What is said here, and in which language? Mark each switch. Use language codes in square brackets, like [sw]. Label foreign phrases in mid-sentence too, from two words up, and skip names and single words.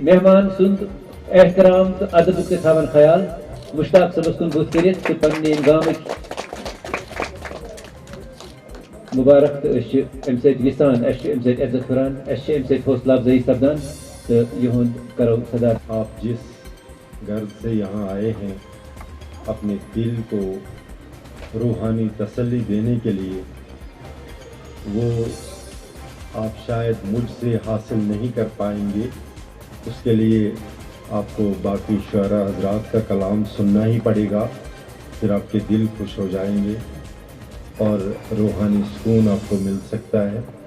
[ks] مہمان سُنٛد احترام تہٕ ادبُک تہِ تھاوان خیال مشتاق صٲبس کُن بُتھ کٔرِتھ تہٕ پننہِ ییٚمہِ گامٕکۍ مُبارک تہٕ أسۍ چھِ اَمہِ سۭتۍ یژھان اَسہِ چھُ اَمہِ سۭتۍ عزت ہُران اَسہِ چھِ اَمہِ سۭتۍ حوصلہٕ افضٲیی سپدان تہٕ یِہُنٛد کرو صدا. [ur] آپ جس غرض سے یہاں آئے ہیں اپنے دل کو روحانی تسلی دینے کے لیے وہ آپ شاید مجھ سے حاصل نہیں کر پائیں گے. اس کے لیے آپ کو باقی شعراء حضرات کا کلام سننا ہی پڑے گا, پھر آپ کے دل خوش ہو جائیں گے اور روحانی سکون آپ کو مل سکتا ہے.